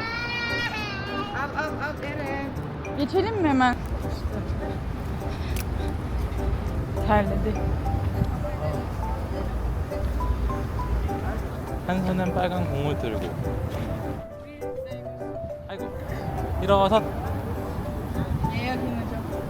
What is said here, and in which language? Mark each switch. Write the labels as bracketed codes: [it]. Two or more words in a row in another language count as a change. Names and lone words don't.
[tr] Al Eren. Geçelim mi hemen? Terledi. [ko] 한 손은 빨간 공을 들고. 아이고. 일어서. [tr] Ne yakın hocam?